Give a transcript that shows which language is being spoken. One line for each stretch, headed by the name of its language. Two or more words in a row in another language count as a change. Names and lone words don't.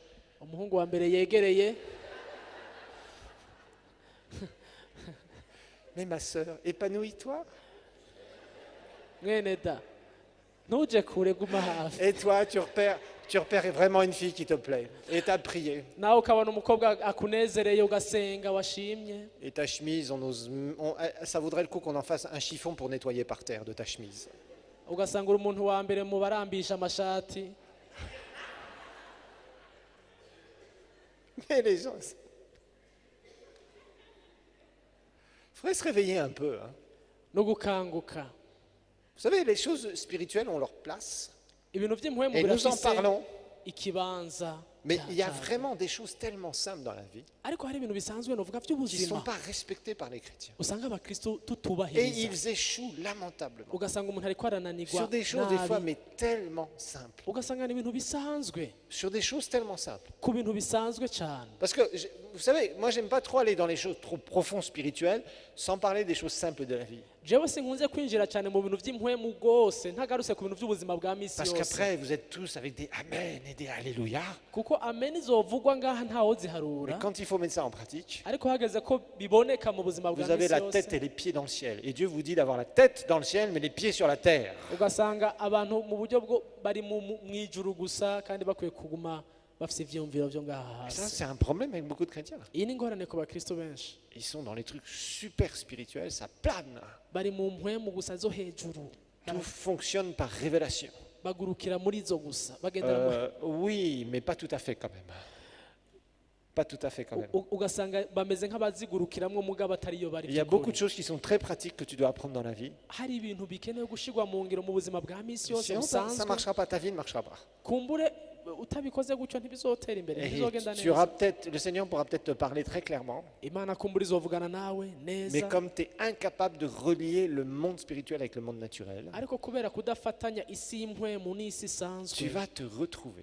Rundi: umuhungu wa mbere yegereye,
French: mais ma sœur, épanouis-toi.
Rundi: mwene da ntuje kure guma hafi.
French: Et toi, tu repères vraiment une fille qui te plaît. Et tu as prié.
Rundi: Nawe ukabona umukobwa akunezereye ugasenga washimye,
French: Et ta chemise, ça vaudrait le coup qu'on en fasse un chiffon pour nettoyer par terre de ta chemise.
Rundi: ugasanga uri umuntu wa mbere mu barambisha amashati.
French: Mais les gens... Il faudrait se réveiller un peu. Hein.
Rundi: No gukanguka.
French: Vous savez, les choses spirituelles ont leur place.
Rundi: Ibintu vy'impwemu
French: Et nous en
Rundi: birafise
French: parlons.
Rundi: ikibanza.
French: Mais il y a
Rundi: cyavyo.
French: vraiment des choses tellement simples dans la vie
Rundi: Ariko hari ibintu bisanzwe novuga
French: qui ne sont
Rundi: vy'ubuzima
French: pas respectées par les chrétiens.
Rundi: usanga abakristo
French: Et
Rundi: tutubahiriza,
French: ils échouent lamentablement.
Rundi: ugasanga umuntu ariko arananirwa
French: Sur des choses, des fois,
Rundi: nabi,
French: mais tellement simples.
Rundi: ugasanga ni ibintu bisanzwe
French: Sur des choses tellement simples.
Rundi: ku bintu bisanzwe cyane.
French: Parce que, vous savez, moi, j'aime pas trop aller dans les choses trop profondes spirituelles sans parler des choses simples de la vie.
Rundi: jewe sinkunze kwinjira cyane mu bintu vy'impwemu rwose ntagarutse ku bintu vy'ubuzima bwa misi
French: Parce
Rundi: yose,
French: qu'après, vous êtes tous avec des Amen et des Alléluia.
Rundi: kuko amen izovugwa ngaha ntawo
French: Mais
Rundi: ziharura,
French: quand il faut mettre ça en pratique,
Rundi: ariko hageze ko biboneka mu buzima bwa
French: vous avez
Rundi: misi
French: la
Rundi: yose,
French: tête et les pieds dans le ciel. Et Dieu vous dit d'avoir la tête dans le ciel, mais les pieds sur la terre.
Rundi: ugasanga abantu mu buryo bwo bari mu ijuru gusa kandi bakwiye kuguma bafite ivyiyumviro vyo ngaha
French: Et ça,
Rundi: hasi.
French: c'est un problème avec beaucoup de chrétiens.
Rundi: Iyi ni ingorane ku bakristo benshi,
French: Ils sont dans les trucs super spirituels, ça plane.
Rundi: bari mu mpwemu gusa zo hejuru,
French: Tout fonctionne par révélation.
Rundi: bagurukira muri zo gusa bagendera
French: Oui, mais pas tout à fait quand même. Pas tout à fait quand même.
Rundi: ugasanga bameze nk'abazigurukiramwo mugabo atariyo bari
French: Il y a beaucoup de
Rundi: by'ukuri.
French: choses qui sont très pratiques que tu dois apprendre dans la vie.
Rundi: Hari ibintu bikenewe gushirwa mu ngiro mu buzima bwa misi yose
French: Sinon, ça ne
Rundi: busanzwe,
French: marchera pas, ta vie ne marchera pas.
Rundi: kumbure utabikoze gutyo ntibizotera imbere,
French: Et
Rundi: ntibizogenda
French: tu auras
Rundi: neza.
French: peut-être, le Seigneur pourra peut-être te parler très clairement,
Rundi: Imana kumbura izovugana nawe
French: mais
Rundi: neza,
French: comme tu es incapable de relier le monde spirituel avec le monde naturel,
Rundi: ariko kubera kudafatanya isi y'impwemu n'isi
French: tu
Rundi: isanzwe,
French: vas te retrouver